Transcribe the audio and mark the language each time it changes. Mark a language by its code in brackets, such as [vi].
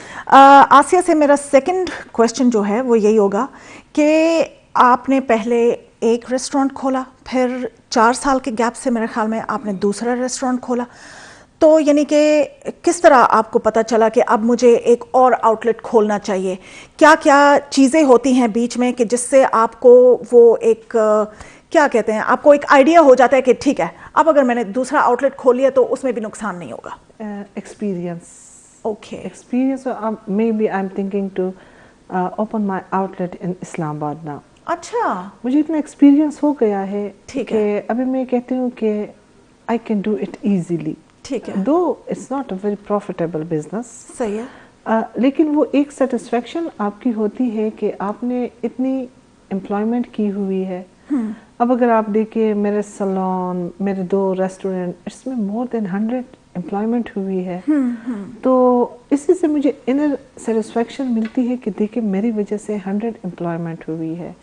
[ur] آسیہ سے میرا second question جو ہے وہ یہی ہوگا کہ آپ نے پہلے ایک ریسٹورینٹ کھولا, پھر 4 سال کے گیپ سے میرے خیال میں آپ نے دوسرا ریسٹورینٹ کھولا, تو یعنی کہ کس طرح آپ کو پتہ چلا کہ اب مجھے ایک اور آؤٹ لیٹ کھولنا چاہیے؟ کیا کیا چیزیں ہوتی ہیں بیچ میں کہ جس سے آپ کو وہ ایک کیا کہتے ہیں, آپ کو ایک آئیڈیا ہو جاتا ہے کہ ٹھیک ہے اب اگر میں نے دوسرا آؤٹ لیٹ کھول لیا تو اس میں بھی نقصان نہیں ہوگا؟ [en] Experience. Okay, experience. Maybe I am thinking to open my outlet in Islamabad now. [ur] اچھا, مجھے اتنا ایکسپیرینس ہو گیا ہے ٹھیک ہے, کہ ابھی میں کہتی ہوں کہ [en] I can do it easily. [ur] ٹھیک ہے, [en] though it's not a very profitable business, [ur] صحیح ہے, لیکن وہ ایک سیٹسفیکشن آپ کی ہوتی ہے کہ آپ نے اتنی امپلائمنٹ کی ہوئی ہے. اب اگر آپ دیکھیں میرے سلون, میرے 2 ریسٹورینٹ, اس میں [en] more than [ur] 100 امپلائمنٹ ہوئی ہے. تو اسی سے مجھے انر سیٹسفیکشن ملتی ہے کہ دیکھیں میری وجہ سے 100 امپلائمنٹ ہوئی ہے.